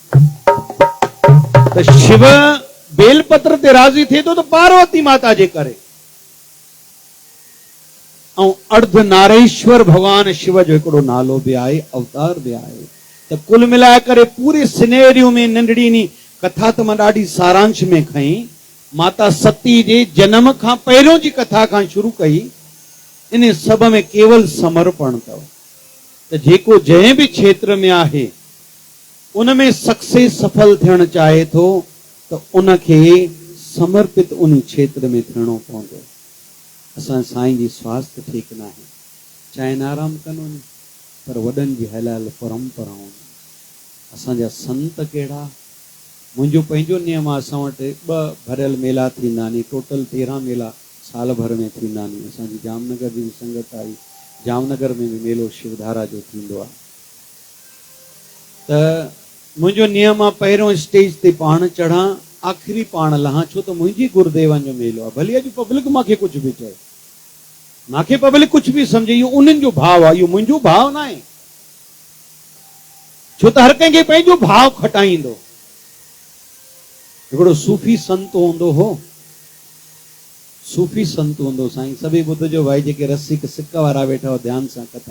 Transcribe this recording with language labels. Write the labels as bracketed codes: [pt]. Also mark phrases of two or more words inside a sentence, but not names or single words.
[sd] त शिव बेलपत्र ते राज़ी थिए थो त पार्वती माता जे करे। ऐं अर्धनारेश्वर भगवान शिव जो हिकिड़ो नालो बि आहे, अवतार बि आहे। त कुल मिलाए करे पूरे सिनेरियो में नंढड़ी नी कथा त मां ॾाढी सारांश में खई। माता सती जे जन्म खां पहिरियों जी कथा खां शुरू कई। इन सभ में केवल समर्पण अथव। त जेको जंहिं बि क्षेत्र में आहे उनमें सक्सेस सफल थियणु चाहे थो त उनखे समर्पित उन क्षेत्र में थियणो पवंदो। असां साईं जी स्वास्थ्य ठीकु न आहे, चाहिनि आराम कनि वञनि, पर वॾनि जी हलायल परंपराऊं। असांजा संत कहिड़ा? मुंहिंजो पंहिंजो नियम आहे, असां वटि 2 भरियल मेला थींदा आहिनि। टोटल 13 मेला साल भर में थींदा आहिनि। असांजी जामनगर जी बि संगत आई, जामनगर में बि मेलो शिवधारा जो थींदो आहे। त मुंहिंजो नियम आहे, पहिरियों स्टेज ते पाण चढ़ां, आखिरी पाण लहां छो तो मुंहिंजी गुरुदेवन जो मेलो आहे। भले अॼु पब्लिक मूंखे कुछ भी चए, मूंखे पब्लिक कुछ भी समझे, इहो उन्हनि जो भाव आहे, इहो मुंहिंजो भाव न आहे। छो त हर कंहिंखे पंहिंजो भाव खटाईंदो। हिकिड़ो सूफ़ी संत हूंदो हो, सूफ़ी संत हूंदो साईं, सभई ॿुधजो भाई, जेके रसिक सिक वारा वेठा हो ध्यान सां कथा।